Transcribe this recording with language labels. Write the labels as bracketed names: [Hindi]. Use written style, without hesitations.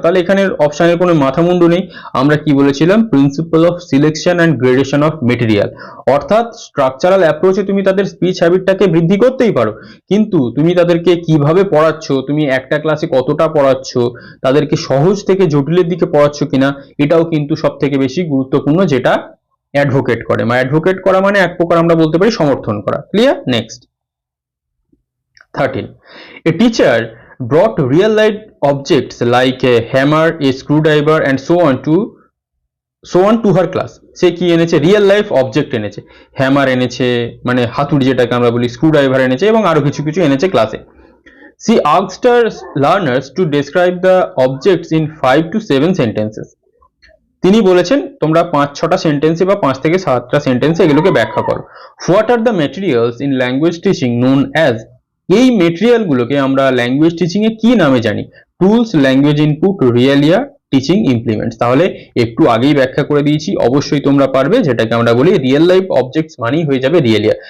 [Bangla] তাহলে এখানের অপশনের কোনো মাথামুন্ডু নেই। আমরা কি বলেছিলাম, principal of selection and gradation of material, অর্থাৎ স্ট্রাকচারাল অ্যাপ্রোচে তুমি তাদের স্পিচ হ্যাবিটটাকে বৃদ্ধি করতেই পারো, কিন্তু তুমি তাদেরকে কিভাবে পড়াচ্ছ, তুমি একটা ক্লাসে কতটা পড়াচ্ছ, তাদেরকে সহজ থেকে জটিলের দিকে পড়াচ্ছ কিনা, এটাও কিন্তু সব থেকে বেশি গুরুত্বপূর্ণ, যেটা অ্যাডভোকেট করে। অ্যাডভোকেট করা মানে এক প্রকার আমরা বলতে পারি সমর্থন করা। Clear? Next 13. [English] A teacher brought real life objects like a hammer, a screwdriver and so on to her class. [Bangla] সে কি এনেছে, রিয়েল লাইফ অবজেক্ট এনেছে, হ্যামার এনেছে মানে হাতুড়ি যেটাকে আমরা বলি, স্ক্রুড্রাইভার এনেছে এবং আরো কিছু কিছু এনেছে ক্লাসে। [English] She asked her learners to describe the objects in 5 to 7 sentences. [Bangla] তিনি বলেছেন তোমরা 5-6টা সেন্টেন্সে বা 5 থেকে 7টা সেন্টেন্সে এগুলোকে ব্যাখ্যা করো। [English] What are the materials in language teaching known as, [Bangla] এই মেটেরিয়াল গুলোকে আমরা ল্যাঙ্গুয়েজ টিচিং এ কি নামে জানি, tools, language input, রিয়েলিয়া, teaching implements. তাহলে একটু আগেই ব্যাখ্যা করে দিয়েছি, অবশ্যই তোমরা পারবে, যেটাকে আমরা বলি রিয়েল লাইফ অবজেক্টস মানেই হয়ে যাবে রিয়েলিয়া।